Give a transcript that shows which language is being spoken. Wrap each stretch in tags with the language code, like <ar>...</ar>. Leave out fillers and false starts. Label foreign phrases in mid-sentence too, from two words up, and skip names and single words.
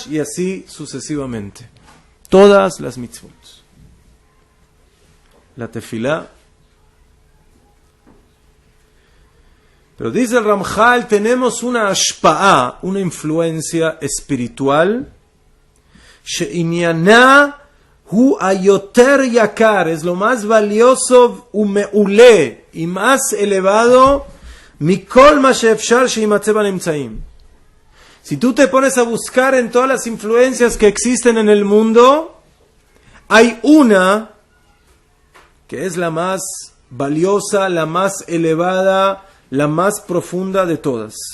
<es>Y así sucesivamente. Todas las mitzvot. La tefilá. Pero dice el Ramjal, tenemos una ashpa'a, una influencia espiritual.</es> <he>שענינה הוא היותר יקר,</he> <es>es lo más valioso, umeule, y más elevado,</es> <he>מכל מה שאפשר שימצא בנמצאים.</he> <es>Si tú te pones a buscar en todas las influencias que existen en el mundo, hay una que es la más valiosa, la más elevada, la más profunda de todas.</es>